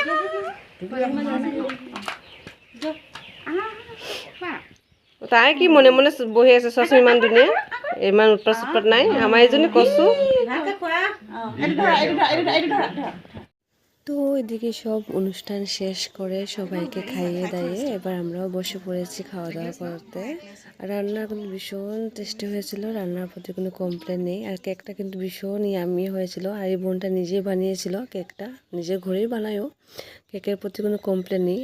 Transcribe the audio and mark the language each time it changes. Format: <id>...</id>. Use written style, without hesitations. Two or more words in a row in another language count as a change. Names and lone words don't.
<as>তাই কি মনে মনে বহি আছে, চোৱাচোন ইমান ধুনীয়া, ইমান উৎপাত চুৎপাত নাই। আমাৰ এইজনী কচু</as> <bn>তো এদিকে সব অনুষ্ঠান শেষ করে সবাইকে খাইয়ে দাইয়ে এবার আমরাও বসে পড়েছি খাওয়া দাওয়া করতে। আর রান্না কিন্তু ভীষণ টেস্টি হয়েছিল, রান্নার প্রতি কোনো কমপ্লেন নেই। আর কেকটা কিন্তু ভীষণ ইয়ামি হয়েছিল। আর এই বোনটা নিজেই বানিয়েছিল কেকটা, নিজের ঘরেই বানায়ও, কেকের প্রতি কোনো কমপ্লেন নেই।</bn>